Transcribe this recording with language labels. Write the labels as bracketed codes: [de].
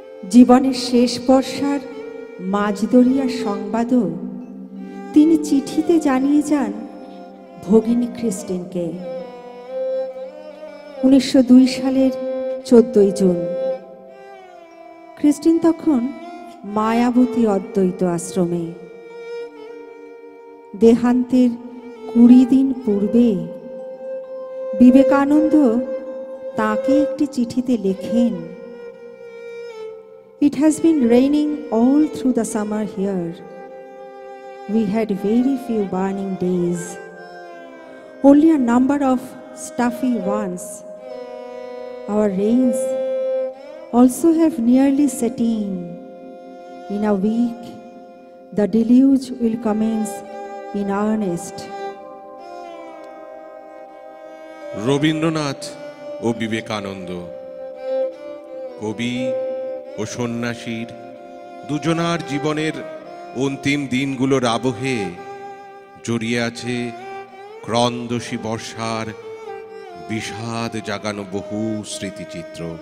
[bn] জীবনের শেষ বর্ষার মাঝদরিয়ার সংবাদও তিনি চিঠিতে জানিয়ে যান ভগিনী ক্রিস্টিনকে। 1902 সালের 14 জুন। ক্রিস্টিন তখন মায়াবতী অদ্বৈত আশ্রমে। দেহান্তের 20 দিন পূর্বে বিবেকানন্দ তাকে একটি চিঠিতে লেখেন, [en] "It has been raining all through the summer here. We had very few burning days, only a number of stuffy ones. Our rains also have nearly set in. In a week, the deluge will commence in earnest." [bn] Rabindranath ও বিবেকানন্দ, কবি ও সন্ন্যাসীর দুজনার জীবনের অন্তিম দিনগুলোর আবহে জড়িয়ে আছে ক্রন্দসী বর্ষার বিষাদ জাগানো বহু স্মৃতিচিত্র।